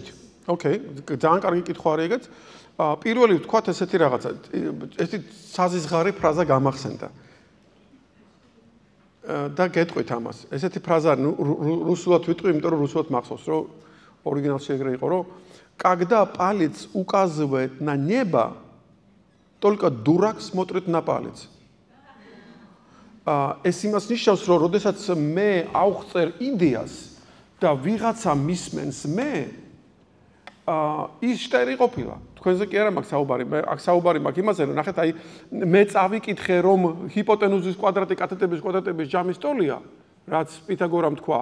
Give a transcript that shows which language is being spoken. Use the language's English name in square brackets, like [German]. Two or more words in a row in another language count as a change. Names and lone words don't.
[Georgian] ოკეი, ძალიან კარგი კითხვა არის ეგეც. პირველი ვთქვათ ესეთი რაღაცა, ესეთი საზიზღარი ფრაზა გამახსენდა. და გეტყვით ამას. ესეთი ფრაზა რუსულად ვიტყვი, იმიტომ რომ რუსულად მახსოვს, რომ ორიგინალში ეგრე იყო, რომ [Russian] когда палец указывает на небо, только дурак смотрит на палец. [Georgian] ეს იმას ნიშნავს, რომ როდესაც მე ავხწერ იდეას და ვიღაცა მისმენს მე, ის შტერი ყოფილა. თქვენზე კი არა მაქვს საუბარი, მე აქ საუბარი მაქვს იმაზე, რომ ნახეთ, აი მე წავიკითხე, რომ ჰიპოტენუზის კვადრატი კათეტების კვადრატების ჯამის ტოლია, რაც პითაგორამ თქვა.